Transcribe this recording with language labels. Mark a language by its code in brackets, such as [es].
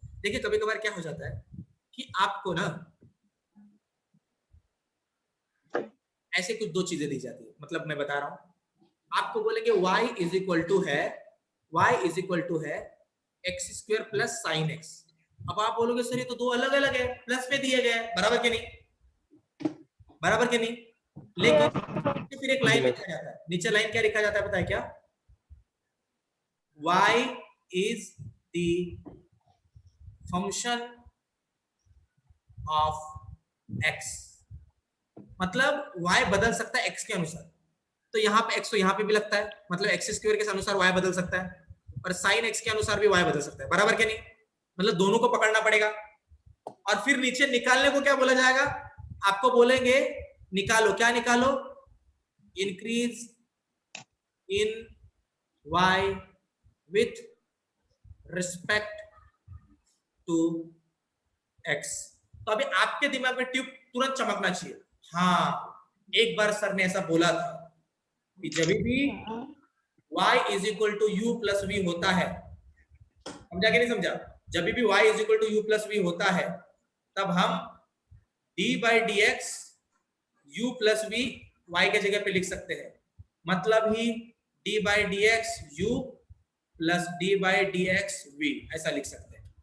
[hi] देखिए कभी कभार क्या हो जाता है कि आपको ना ऐसे कुछ दो चीजें दी जाती है, मतलब मैं बता रहा हूँ, आपको बोलेंगे y इज इक्वल टू है x square plus sine x. अब आप बोलोगे सर ये तो दो अलग अलग है, प्लस में दिए गए, बराबर के नहीं? बराबर के नहीं? लेकिन फिर एक लाइन लिखा जाता है, नीचे लाइन क्या लिखा जाता है पता है क्या? [en] y is the function of x, [hi] मतलब y बदल सकता है x के अनुसार। तो यहाँ पे x तो यहाँ पे भी लगता है, मतलब एक्स स्क्वायर के अनुसार y बदल सकता है और साइन x के अनुसार भी y बदल सकता है, बराबर के नहीं? मतलब दोनों को पकड़ना पड़ेगा। और फिर नीचे निकालने को क्या बोला जाएगा? आपको बोलेंगे निकालो, क्या निकालो? [en] Increase in y with respect to x। [hi] तो अभी आपके दिमाग में ट्यूब तुरंत चमकना चाहिए। हाँ, एक बार सर ने ऐसा बोला था कि जब भी y is equal to you plus we होता है, समझा कि नहीं समझा? जब भी y is equal to you plus we होता है तब हम d by D x you plus we y के जगह पे लिख सकते हैं, मतलब ही d by D x you plus D by D x we ऐसा लिख सकते हैं।